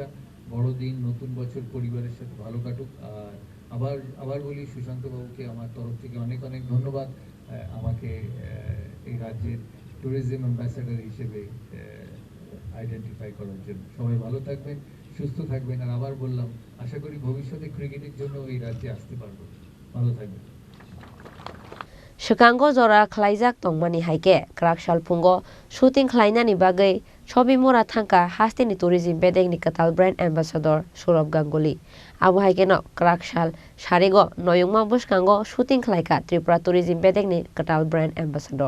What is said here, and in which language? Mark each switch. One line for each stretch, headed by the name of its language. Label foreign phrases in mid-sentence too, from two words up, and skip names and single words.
Bangla: বড়দিন, নতুন বছর পরিবারের সাথে ভালো কাটুক। আর আবার বলি, সুশান্তবাবুকে আমার তরফ থেকে অনেক ধন্যবাদ আমাকে এই রাজ্যের
English: tourism ambassador
Bangla: হিসেবে আইডেন্টিফাই করার জন্য। সবাই ভালো থাকবেন, সুস্থ থাকবেন। আর আবার বললাম, আশা করি ভবিষ্যতে ক্রিকেটের জন্য এই রাজ্যে আসতে পারবো। ভালো থাকবেন।
Kok Borok: Bwsakngo jora khlaijak tongmani haike krak salphungo shooting khlainani bagui sobi mora thangka Hasteni tourism Bedekni katal
English: brand ambassador
Kok Borok: Sourav Ganguly. Abo haike no krak sal sarigo Nuyungma Bwsakngo shooting Khlaikha Tripura tourism Bedekni katal
English: brand ambassador.